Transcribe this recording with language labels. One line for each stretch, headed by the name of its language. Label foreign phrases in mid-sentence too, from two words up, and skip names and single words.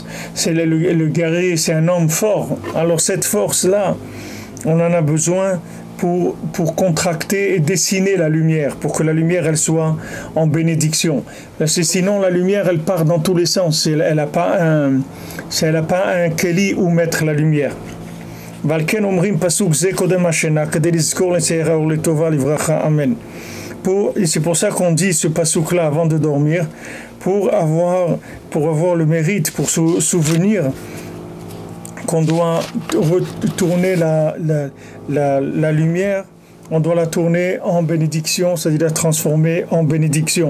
French: C'est le guerrier, c'est un homme fort. Alors cette force-là, on en a besoin pour contracter et dessiner la lumière, pour que la lumière elle soit en bénédiction. Parce que sinon la lumière elle part dans tous les sens. Elle n'a pas un keli où mettre la lumière.
Hebrew: ולכן אומרים פסוק זה קודם השינה כדי לזכור להחזיר אור לטובה לברכה אמן.
French: C'est pour ça qu'on dit ce pasuk là avant de dormir, pour avoir le mérite, pour se souvenir qu'on doit retourner la lumière, on doit la tourner en bénédiction, c'est-à-dire la transformer en bénédiction.